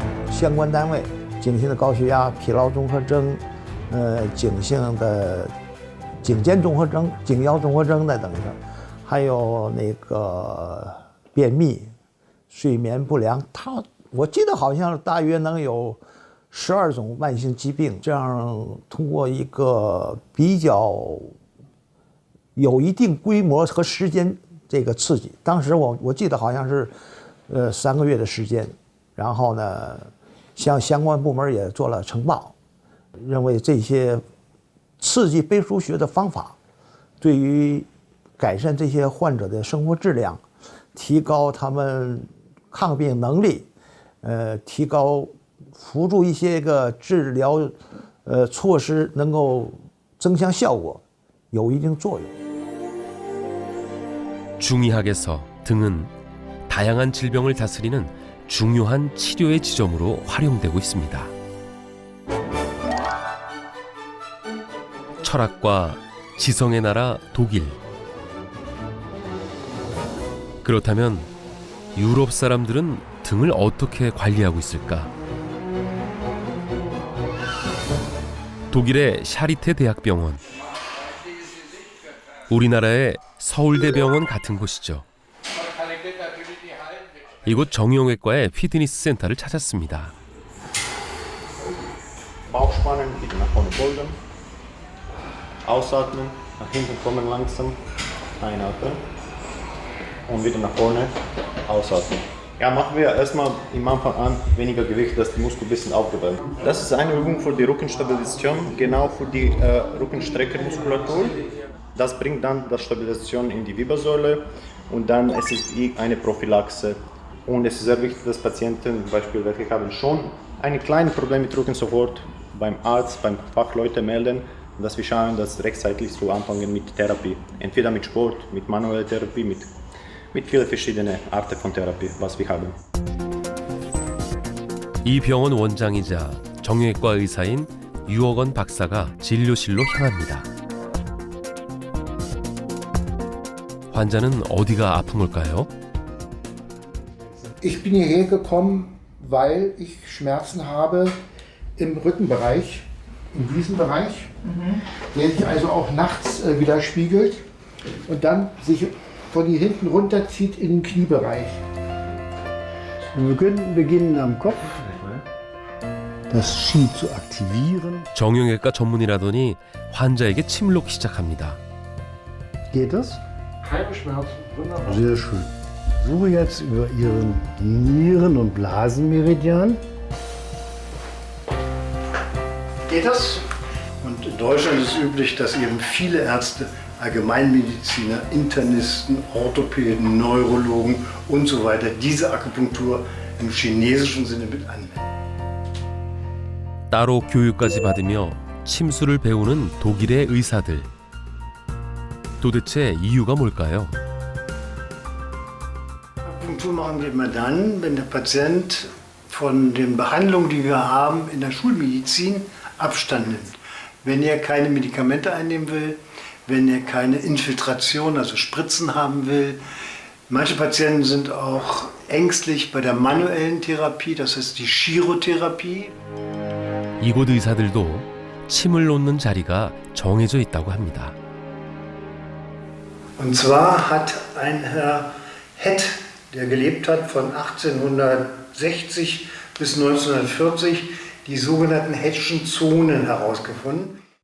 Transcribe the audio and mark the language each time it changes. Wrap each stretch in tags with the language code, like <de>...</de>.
<zh>相关单位颈性的高血压、疲劳综合征、颈性的颈肩综合征、颈腰综合征的等等，还有那个便秘、睡眠不良，我记得好像大约能有12种慢性疾病，这样通过一个比较有一定规模和时间这个刺激，当时我记得好像是3个月的时间，然后呢，向相关部门也做了呈报，认为这些刺激背书学的方法对于改善这些患者的生活质量，提高他们抗病能力，提高辅助一些个治疗措施能够增强效果，有一定作用。</zh> <ko>중의학에서 등은 다양한 질병을 다스리는 중요한 치료의 지점으로 활용되고 있습니다. 철학과 지성의 나라 독일. 그렇다면 유럽 사람들은 등을 어떻게 관리하고 있을까? 독일의 샤리테 대학병원. 우리나라의 서울대병원 같은 곳이죠. 이곳 정형외과의 피트니스 센터를 찾았습니다.</ko> <de>Bauchspannen, wieder nach vorne beugen. Ausatmen, nach hinten kommen langsam. Einatmen. Und wieder nach vorne. Ausatmen. Ja, machen wir erstmal im Anfang an weniger Gewicht, dass die Muskel ein bisschen aufgewärmt. Das ist eine Übung für die Rückenstabilisation, genau für die Rückenstreckermuskulatur. Das bringt dann die Stabilisation in die Wirbelsäule und dann ist es wie eine Prophylaxe. Und es ist sehr wichtig, dass Patienten, zum Beispiel, welche haben schon ein kleines Problem mit Rücken, sofort beim Arzt, beim Fachleute melden, dass wir schauen, dass rechtzeitig zu anfangen mit Therapie. Entweder mit Sport, mit manueller Therapie, mit vielen verschiedenen Arten von Therapie, was wir haben.</de> <ko>이 병원 원장이자 정형외과 의사인 유억원 박사가 진료실로 향합니다. 환자는 어디가 아픈 걸까요?</ko> <de>Ich bin hierher gekommen, weil ich Schmerzen habe im Rückenbereich, in diesem Bereich, der sich also auch nachts widerspiegelt und dann sich von hier hinten runterzieht in den Kniebereich. Wir könnten beginnen am Kopf, das Ski zu aktivieren.</de> <ko>정형외과 전문이라더니 환자에게 침을 놓기 시작합니다.</ko> <de>Geht das? Keine Schmerzen, wunderbar. Sehr schön. Suche jetzt über Ihren Nieren- und Blasenmeridian. Geht das? Und in Deutschland ist es üblich, dass eben viele Ärzte, Allgemeinmediziner, Internisten, Orthopäden, Neurologen und so weiter diese Akupunktur im chinesischen Sinne mit anwenden.</de> <ko>따로 교육까지 받으며 침수를 배우는 독일의 의사들. 도대체 이유가 뭘까요?</ko> <de>Akupunktur machen wir immer dann, wenn der Patient von den Behandlungen, die wir haben in der Schulmedizin, Abstand nimmt. Wenn er keine Medikamente einnehmen will, wenn er keine Infiltration, also Spritzen haben will. Manche Patienten sind auch ängstlich bei der manuellen Therapie, das ist die Chirotherapie.</de> <ko>이곳 의사들도 침을 놓는 자리가 정해져 있다고 합니다.</ko> <de>Und zwar hat ein Herr Hett, der gelebt hat von 1860 bis 1940, die sogenannten Hettschen Zonen herausgefunden.</de>